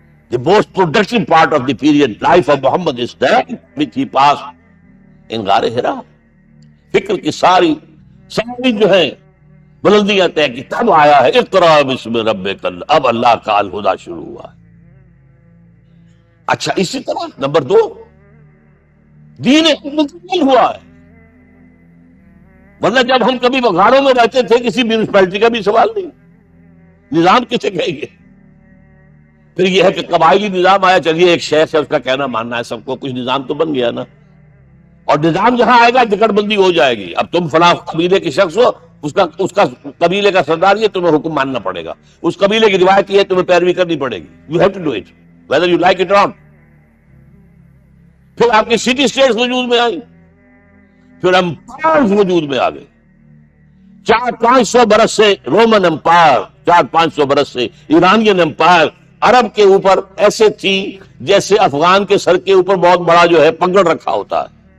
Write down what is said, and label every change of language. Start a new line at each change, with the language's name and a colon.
English: The most productive part of the period life of Muhammad is that which he passed in غار ہرا.
Urdu: فکر کی ساری جو ہے بلندیاں طے کی، تب آیا ہے
Arabic: اقرا بسم ربک.
Urdu: اب اللہ کا الہدا شروع ہوا ہے. اچھا، اسی طرح نمبر 2، دین مکمل ہوا ہے. ورنہ جب ہم کبھی غاروں میں رہتے تھے کسی میونسپلٹی کا بھی سوال نہیں، نظام کسے کہیں گے؟ پھر یہ ہے کہ قبائلی نظام آیا، چلیے ایک شیخ ہے اس کا کہنا ماننا ہے سب کو، کچھ نظام تو بن گیا نا. اور نظام جہاں آئے گا جکڑ بندی ہو جائے گی. اب تم فلاں قبیلے کے شخص ہو، اس کا قبیلے کا سردار یہ، تمہیں حکم ماننا پڑے گا. اس قبیلے کی روایت یہ ہے، تمہیں پیروی کرنی پڑے گی.
English: You have to do it whether you like it or not.
Urdu: پھر آپ کی سٹی اسٹیٹس وجود میں آئی، پھر امپائرز وجود میں آ گئے. 400-500 برس سے رومن امپائر، 400-500 برس سے ایرانین امپائر عرب کے اوپر ایسے تھی جیسے افغان کے سر کے اوپر بہت بڑا جو ہے پگڑ رکھا ہوتا ہے.